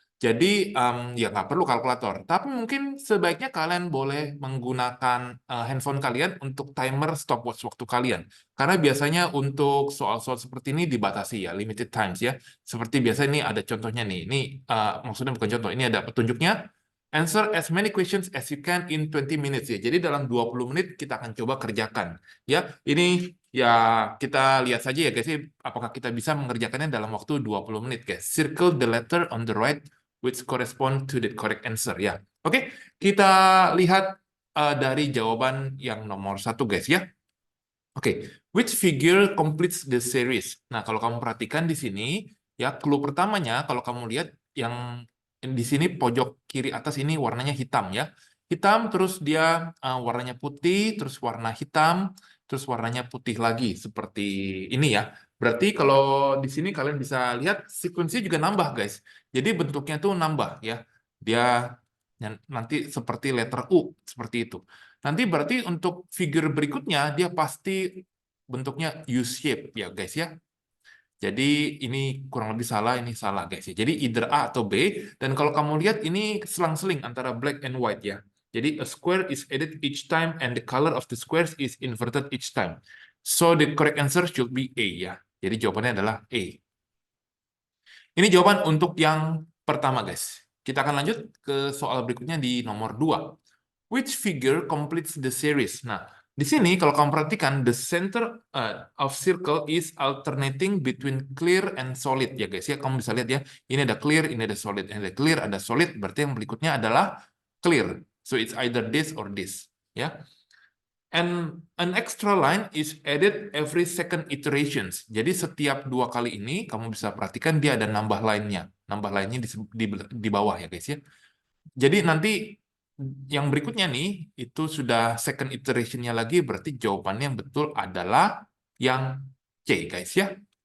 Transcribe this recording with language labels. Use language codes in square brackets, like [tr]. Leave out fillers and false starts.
[id] Jadi ya nggak perlu kalkulator. Tapi mungkin sebaiknya kalian boleh menggunakan handphone kalian untuk timer stopwatch waktu kalian. Karena biasanya untuk soal-soal seperti ini dibatasi ya, [en] limited times [id] ya. Seperti biasa ini ada contohnya nih. Ini maksudnya bukan contoh, ini ada petunjuknya. [en] Answer as many questions as you can in 20 minutes ya. [id] Jadi dalam 20 menit kita akan coba kerjakan. Ya, ini ya kita lihat saja ya guys, apakah kita bisa mengerjakannya dalam waktu 20 menit guys. [en] Circle the letter on the right which correspond to the correct answer ya. [id] Oke, kita lihat dari jawaban yang nomor satu guys ya. [en] Oke, which figure completes the series? [id] Nah, kalau kamu perhatikan di sini, ya, clue pertamanya, kalau kamu lihat yang di sini pojok kiri atas ini warnanya hitam, ya. Hitam, terus dia warnanya putih, terus warna hitam, terus warnanya putih lagi, seperti ini ya. Berarti kalau di sini kalian bisa lihat, sekuensinya juga nambah, guys. Jadi bentuknya tuh nambah, ya. Dia nanti seperti letter U, seperti itu. Nanti berarti untuk figure berikutnya dia pasti bentuknya U-shape ya guys ya. Jadi ini kurang lebih salah, ini salah guys ya. Jadi either A atau B. Dan kalau kamu lihat ini selang-seling antara [en] black and white [id] ya. Jadi [en] a square is added each time and the color of the squares is inverted each time. So the correct answer should be A ya. [id] Jadi jawabannya adalah A. Ini jawaban untuk yang pertama guys. Kita akan lanjut ke soal berikutnya di nomor 2. [en] Which figure completes the series? [id] Nah, di sini kalau kamu perhatikan, [en] the center of circle is alternating between clear and solid [id] ya guys ya. Kamu bisa lihat ya, ini ada clear, ini ada solid. Ini ada clear, ada solid, berarti yang berikutnya adalah clear. [en] So it's either this or this ya. And an extra line is added every second iterations. [id] Jadi setiap 2 kali ini kamu bisa perhatikan dia ada nambah lainnya. Nambah lainnya di bawah ya guys ya. Jadi nanti yang berikutnya nih, itu sudah second iteration-nya lagi, berarti jawabannya yang betul adalah yang C, guys ya.